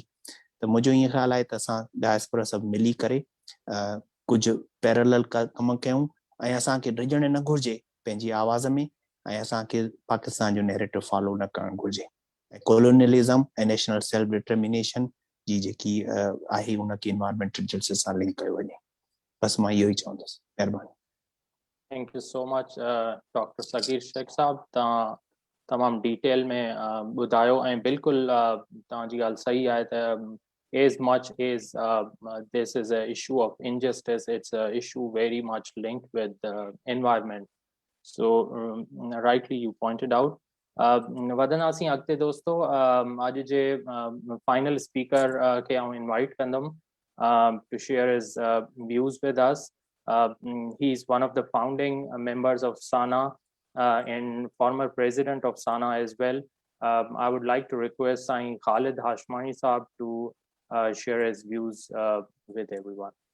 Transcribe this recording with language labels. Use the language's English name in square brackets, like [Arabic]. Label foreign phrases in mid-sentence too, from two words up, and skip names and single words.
[Sindhi] त मुंहिंजो ईअं ख़्यालु आहे त असां डायस्पोरा सभु मिली करे कुझु पैरेलल कम कयूं ऐं असांखे डिॼणु न घुरिजे पंहिंजी आवाज़ में, ऐं असांखे पाकिस्तान जो [English] narrative follow [Sindhi] न करणु घुरिजे। कोलोनियलिज़म ऐं [English] national self determination [Sindhi] जी जेकी आहे उनखे [English] environmental justice [Sindhi] सां लिंक कयो वञे। बसि मां इहो ई चवंदुसि। महिरबानी। [English] Thank you so much डॉक्टर सगीर शेख साहब, [Sindhi] तव्हां तमामु डिटेल में ॿुधायो ऐं बिल्कुलु तव्हांजी ॻाल्हि सही आहे त [English] as much as this is an issue of injustice, it's an issue very much linked with the environment. So rightly you pointed out. [Sindhi] वधंदासीं अॻिते दोस्तो। अॼु जे [English] final speaker [Sindhi] खे आउं इनवाइट कंदुमि [English] to share his views with us. He is one of the founding members of SANA and former president of SANA as well. I would like to request Sain Khalid Hashmani Saab to share his views with everyone.